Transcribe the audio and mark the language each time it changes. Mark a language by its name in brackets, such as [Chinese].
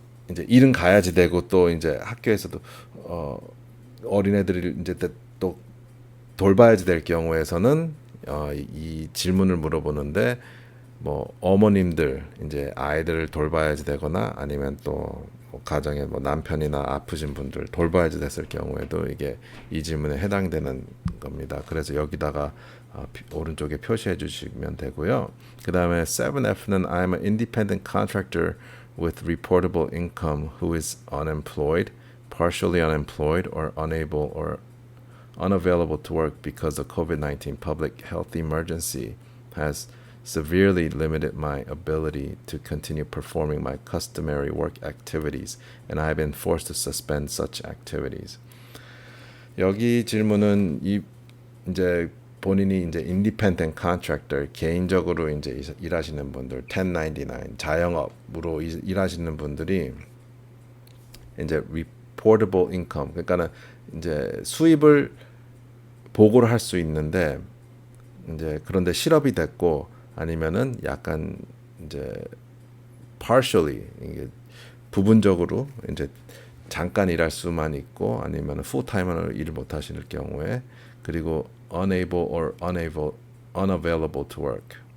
[Korean] 이제 일은 가야지 되고 또 이제 학교에서도 어린애들을 이제 또 돌봐야지 될 경우에서는 이 질문을 물어보는데 뭐 어머님들 이제 아이들을 돌봐야지 되거나 아니면 또뭐 가정에 뭐 남편이나 아프신 분들 돌봐야지 됐을 경우에도 이게 이 질문에 해당되는 겁니다. 그래서 여기다가 오른쪽에 표시해 주시면 되고요. 그 다음에 7F는 [English] I'm an independent contractor with reportable income who is unemployed, partially unemployed, or unable or unavailable to work because the COVID-19 public health emergency has severely limited my ability to continue performing my customary work activities, and I have been forced to suspend such activities. [Korean] 여기 질문은 이제 본인이 이제 [English] independent contractor [Korean] 개인적으로 이제 일하시는 분들 1099 자영업으로 일하시는 분들이 이제 [English] reportable income [Korean] 그러니까는 이제 수입을 보고를 할 수 있는데 이제 그런데 실업이 됐고 아니면은 약간 이제 partially 이게 부분적으로 이제 잠깐 일할 수만 있고 아니면 풀타임으로 일을 못 하시는 경우에 그리고 [English] unable or unavailable to work